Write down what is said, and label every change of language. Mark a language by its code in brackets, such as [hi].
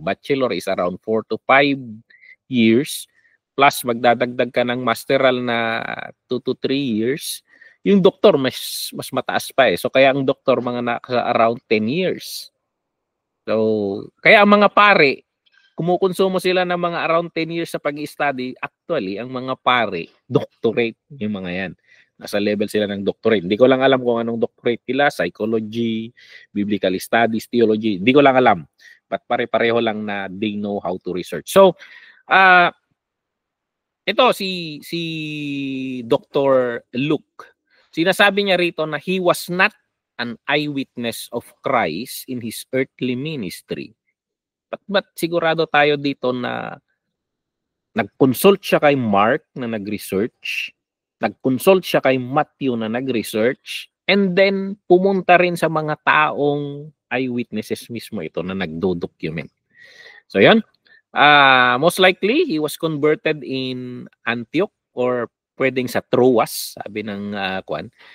[en] Bachelor is around 4 to 5 years. [tl] Plus magdadagdag ka ng masteral na 2 to 3 years. Yung doktor mas mataas pa So kaya ang doktor mga nasa around 10 years. So, kaya ang mga pare kumukonsumo sila ng mga around 10 years sa pag-i-study. Actually, ang mga pare, doctorate yung mga yan. Nasa level sila ng doctorate. Hindi ko lang alam kung anong doctorate nila, psychology, biblical studies, theology. Hindi ko lang alam. But pare-pareho lang na [en] they know how to research. [tl] So, ito si Dr. Luke. Sinasabi niya rito na [en] he was not an eyewitness of Christ in his earthly ministry. [tl] But sigurado tayo dito na nag-consult siya kay Mark na nag-research, nag-consult siya kay Matthew na nag-research, and then pumunta rin sa mga taong eyewitnesses mismo ito na nagdo-document. [en] So yun, most likely he was converted in Antioch or [tl] pwedeng sa Troas, sabi ng kwan.